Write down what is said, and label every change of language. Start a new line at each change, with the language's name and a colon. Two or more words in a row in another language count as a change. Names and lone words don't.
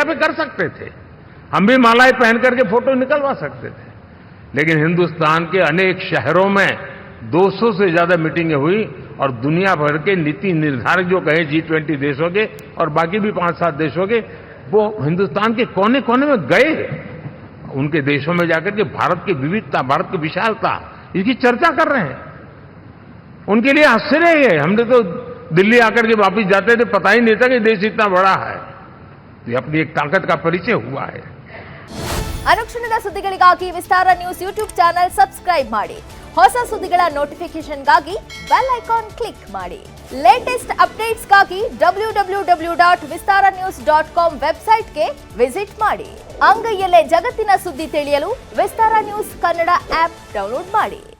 Hindi: पे कर सकते थे, हम भी मालाएं पहन करके फोटो निकलवा सकते थे, लेकिन हिंदुस्तान के अनेक शहरों में 200 से ज्यादा मीटिंगें हुई, और दुनिया भर के नीति निर्धारक जो कहे G20 देशों के और बाकी भी 5-7 देशों के, वो हिंदुस्तान के कोने कोने में गए, उनके देशों में जाकर के भारत की विविधता, भारत की विशालता, इसकी चर्चा कर रहे हैं। उनके लिए आश्चर्य है। हमने तो दिल्ली आकर के वापिस जाते थे, पता ही नहीं था कि देश इतना बड़ा है। ये अपनी एक ताकत का परिचय हुआ है।
Kannada: ಅನುಕ್ಷಣದ ಸುದ್ದಿಗಳಿಗಾಗಿ ವಿಸ್ತಾರ ನ್ಯೂಸ್ ಯೂಟ್ಯೂಬ್ ಚಾನೆಲ್ ಸಬ್ಸ್ಕ್ರೈಬ್ ಮಾಡಿ. ಹೊಸ ಸುದ್ದಿಗಳ ನೋಟಿಫಿಕೇಶನ್ಗಾಗಿ ಬೆಲ್ ಐಕಾನ್ ಕ್ಲಿಕ್ ಮಾಡಿ. ಲೇಟೆಸ್ಟ್ ಅಪ್ಡೇಟ್ಸ್ಗಾಗಿ www.vistaranews.com ವೆಬ್ಸೈಟ್ಗೆ ವಿಸಿಟ್ ಮಾಡಿ. ಅಂಗೈಯಲ್ಲೇ ಜಗತ್ತಿನ ಸುದ್ದಿ ತಿಳಿಯಲು ವಿಸ್ತಾರ ನ್ಯೂಸ್ ಕನ್ನಡ ಆಪ್ ಡೌನ್ಲೋಡ್ ಮಾಡಿ.